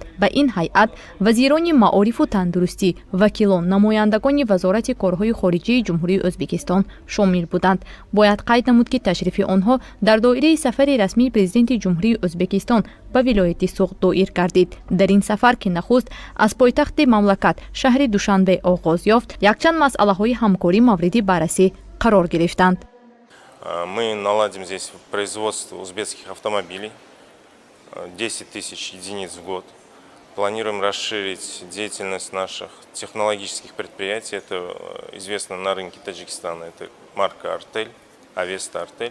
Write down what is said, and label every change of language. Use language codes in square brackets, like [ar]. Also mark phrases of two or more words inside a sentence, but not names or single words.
[tg] Ба ин ҳайат вазирони маорифу тандурустӣ, вакилон, намояндагони вазорати корҳои хориҷии ҷумҳурии Ӯзбекистон шомил буданд. Бояд қайд намуд, ки ташрифи онҳо дар доираи сафари расмии президенти ҷумҳурии Ӯзбекистон ба вилояти Суғд доир гардид. Дар ин сафар, ки нахуст аз пойтахти мамлакат шаҳри Душанбе оғоз ёфт, якчанд масъалаҳои ҳамкорӣ мавриди баррасӣ қарор гирифтанд. [ru] Мы наладим здесь производство узбекских автомобилей, 10 тысяч единиц в год. Планируем расширить деятельность наших технологических предприятий. Это известно на рынке Таджикистана. Это марка «Артель», «Авеста Артель».